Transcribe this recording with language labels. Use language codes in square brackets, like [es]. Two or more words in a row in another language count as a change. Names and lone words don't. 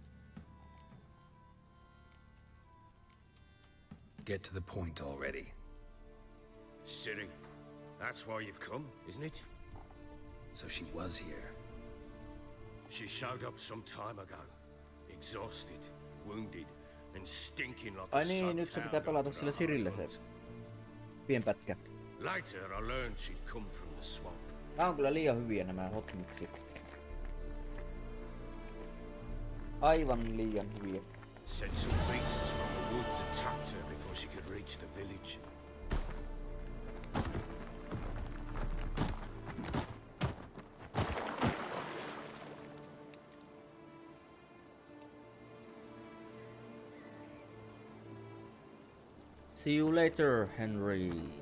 [en] Get to the point already. Ciri, that's why you've come, isn't it? So she was here. She showed up some time ago. Exhausted, wounded, and stinking like [fi] Ai niin, nyt se pitää pelata sillä Cirille se pienpätkä. [en] Later I learned she'd come from the swamp. [fi] Tää on kyllä liian hyviä nämä hotmixit. Aivan liian hyviä. [en] Said some beasts from the woods attacked her before she could reach the village. See you later, Henry.